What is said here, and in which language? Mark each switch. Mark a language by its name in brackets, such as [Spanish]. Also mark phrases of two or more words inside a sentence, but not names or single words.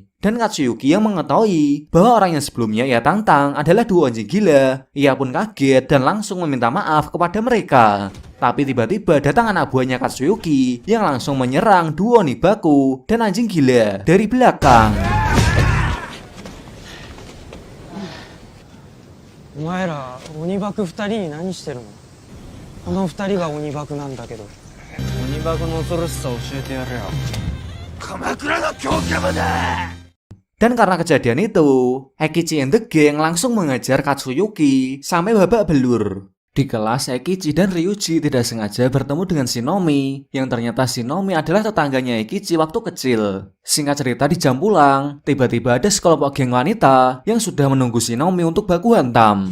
[Indonesian] Dan Katsuyuki yang mengetahui bahwa orang yang sebelumnya ia tantang adalah dua anjing gila. Ia pun kaget dan langsung meminta maaf kepada mereka. Tapi tiba-tiba datang anak buahnya Katsuyuki yang langsung menyerang duo Onibaku dan anjing gila dari belakang. [Japanese] お前ら鬼バク2人に何してるの？この2人が鬼バクなんだけど。鬼バクの恐ろしさ教えてやれよ。鎌倉の強キャラだ。 [Indonesian] Dan karena kejadian itu, Eikichi and the Gang langsung mengajar Katsuyuki sampai babak belur. Di kelas, Eikichi dan Ryuji tidak sengaja bertemu dengan Shinomi, yang ternyata Shinomi adalah tetangganya Eikichi waktu kecil. Singkat cerita, di jam pulang, tiba-tiba ada sekelompok geng wanita yang sudah menunggu Shinomi untuk baku hantam.